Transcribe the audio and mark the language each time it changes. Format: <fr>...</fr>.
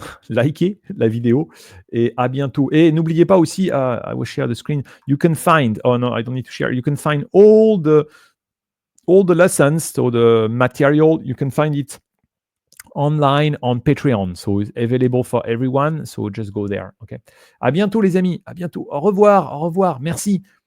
<fr>likez la vidéo et à bientôt. Et n'oubliez pas aussi,</fr> <en>I will share the screen. You can find, oh no, I don't need to share. You can find all the lessons, so the material, you can find it online on Patreon. So it's available for everyone. So just go there. Okay.</en> <fr>À bientôt les amis. À bientôt. Au revoir. Au revoir. Merci.</fr>